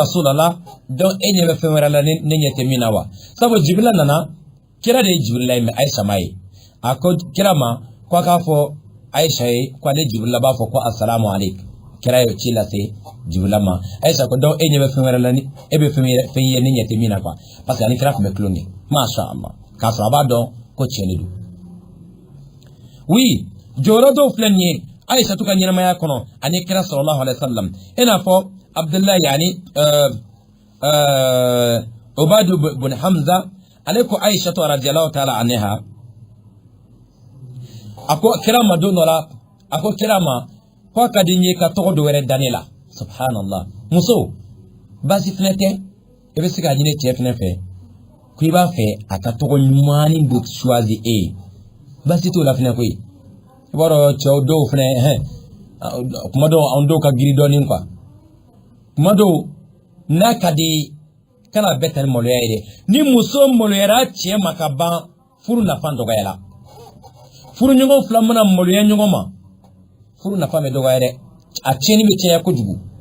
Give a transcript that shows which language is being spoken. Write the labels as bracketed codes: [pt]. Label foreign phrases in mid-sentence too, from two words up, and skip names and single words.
[bm] Rasulallah donc e ɲɛ bɛ fɛn wɛrɛ la ne ɲɛ tɛ min na wa sabu Jibrila nana kira de ye Jibrila ye mais Aïcha ma ye a ko kira ma ko a k'a fɔ Aïcha ye ko ale Jibrila b'a fɔ ko [ar] السلام عليكم [bm] kira ye ci lase Jibrila ma Aïcha ko donc e ɲɛ bɛ fɛn wɛrɛ la ni e bɛ fɛn ye ne ɲɛ tɛ min na quoi [fr] parce que [bm] ani kira tun bɛ tulon kɛ [ar] ما شاء الله [bm] k'a sɔrɔ a b'a dɔn ko tiɲɛ de don oui jɔyɔrɔ dɔw filɛ nin ye Aïcha ka ɲɛnamaya kɔnɔ ani kira [ar] صلى الله عليه وسلم [bm] i n'a fɔ Abdullahi yani Ubadu bin Hamza ale ko Aïcha [ar] رضي الله تعالى عنها [bm] ako kira ma don la ako kira ma ko ka di nye ka tɔgɔ dɔ wɛrɛ da ne la subhanallah muso basi fɛnɛ tɛ e bɛ se ka ɲini cɛ fɛnɛ fɛ ko i b'a fɛ a ka tɔgɔ ɲumanin dɔ choisi e ye basi t'o la fɛnɛ koyi i b'a dɔn cɛw dɔw fɛnɛ kuma dɔw anw dɔw ka giri dɔɔnin quoi kuma dɔw n'a ka di kana bɛɛ ta ni maloya ye dɛ ni muso maloyara cɛ ma ka ban furu nafa dɔgɔyara furu ɲɔgɔn fila mana maloya ɲɔgɔn ma furu nafa bɛ dɔgɔya dɛ a tiɲɛni bɛ caya kojugu